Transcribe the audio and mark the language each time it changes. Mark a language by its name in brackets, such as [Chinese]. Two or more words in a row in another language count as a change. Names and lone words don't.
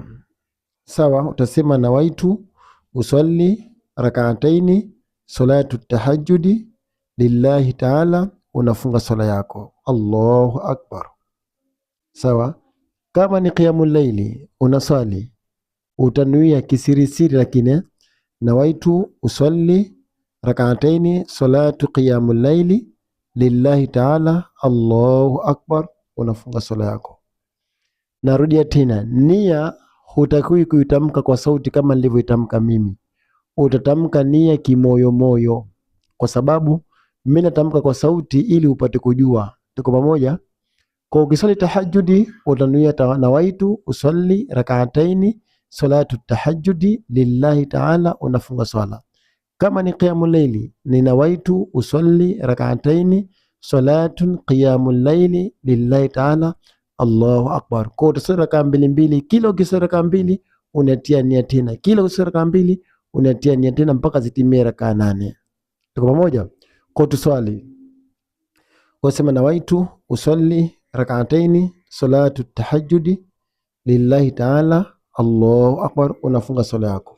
[Swahili] Sawa, utasema [Arabic] نويت أصلي ركعتين صلاة التهجد لله تعالى, [Swahili] unafunga swala yako. [Arabic] الله أكبر. [Swahili] Sawa, kama ni [Arabic] قيام الليل [Swahili] unasali utanuia kisirisiri, lakini [Arabic] نويت أصلي ركعتين صلاة قيام الليل لله تعالى الله أكبر, [Swahili] unafunga swala yako. Narudia tena, nia hutakiwi kuitamka kwa sauti kama nilivyoitamka mimi. Utatamka nia kimoyo moyo, kwa sababu mimi natamka kwa sauti ili upate kujua. Tuko pamoja? Kwa ukisali tahajjudi utanuia [Arabic] نويت أصلي ركعتين صلاة التهجد لله تعالى, [Swahili] unafunga swala. Kama ni [Arabic] قيام الليل ni نويت أصلي ركعتين صلاة قيام الليل لله تعالى الله أكبر. [Swahili] Kwa utasali raka mbili, kila ukisali raka mbili unatia nia tena, kila ukisali raka mbili unatia nia tena mpaka zitimie raka 8. Tuko pamoja? Kwa tuswali wasema [Arabic] نويت أصلي ركعتين صلاة التهجد لله تعالى الله أكبر, [Swahili] unafunga swala yako.